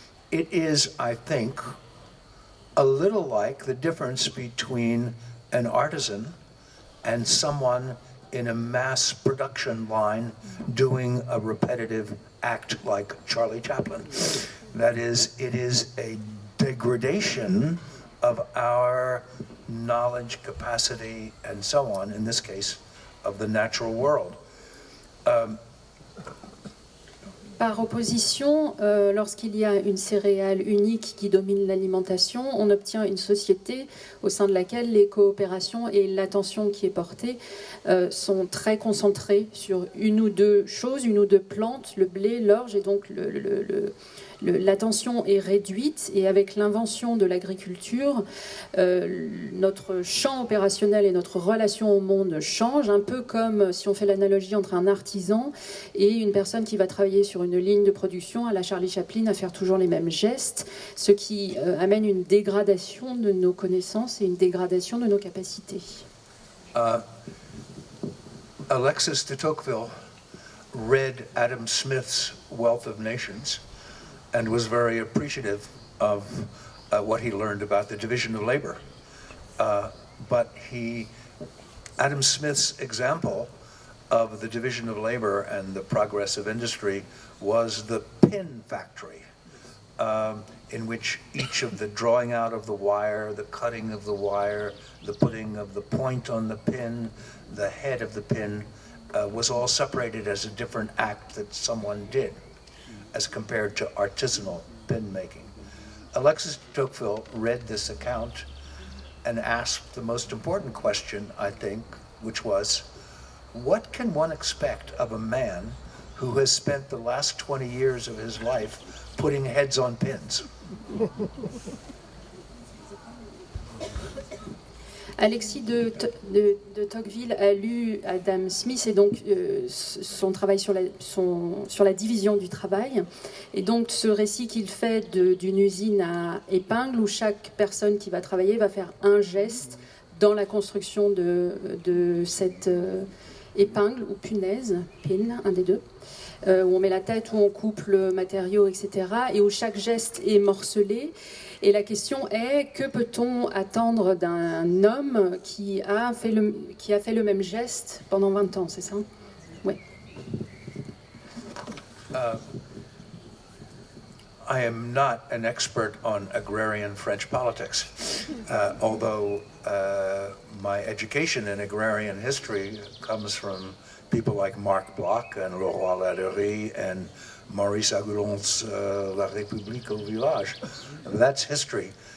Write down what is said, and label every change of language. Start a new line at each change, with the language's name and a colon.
English: It is, I think, a little like the difference between an artisan and someone in a mass production line doing a repetitive act like Charlie Chaplin. That is, it is a degradation of our knowledge, capacity, and so on, in this case, of the natural world.
French: Par opposition, lorsqu'il y a une céréale unique qui domine l'alimentation, on obtient une société au sein de laquelle les coopérations et l'attention qui est portée sont très concentrées sur une ou deux choses, une ou deux plantes, le blé, l'orge, et donc l'attention est réduite. Et avec l'invention de l'agriculture, notre champ opérationnel et notre relation au monde changent, un peu comme si on fait l'analogie entre un artisan et une personne qui va travailler sur une ligne de production à la Charlie Chaplin, à faire toujours les mêmes gestes, ce qui amène une dégradation de nos connaissances et une dégradation de nos capacités.
English: Alexis de Tocqueville read Adam Smith's Wealth of Nations and was very appreciative of what he learned about the division of labor. But Adam Smith's example of the division of labor and the progress of industry was the pin factory, in which each of the drawing out of the wire, the cutting of the wire, the putting of the point on the pin, the head of the pin, was all separated as a different act that someone did, as compared to artisanal pin making. Alexis de Tocqueville read this account and asked the most important question, I think, which was, what can one expect of a man who has spent the last 20 years of his life putting heads on pins?
French: Alexis de Tocqueville a lu Adam Smith et donc son travail sur la division du travail. Et donc ce récit qu'il fait d'une usine à épingles où chaque personne qui va travailler va faire un geste dans la construction de cette épingle ou punaise, pin, un des deux, où on met la tête, où on coupe le matériau, etc. Et où chaque geste est morcelé. Et la question est, que peut-on attendre d'un homme qui a fait le même geste pendant 20 ans, c'est ça? Oui.
English: I am not an expert on agrarian French politics, although my education in agrarian history comes from people like Marc Bloch and Leroy Ladurie and Maurice Agulon's La République au village. That's history.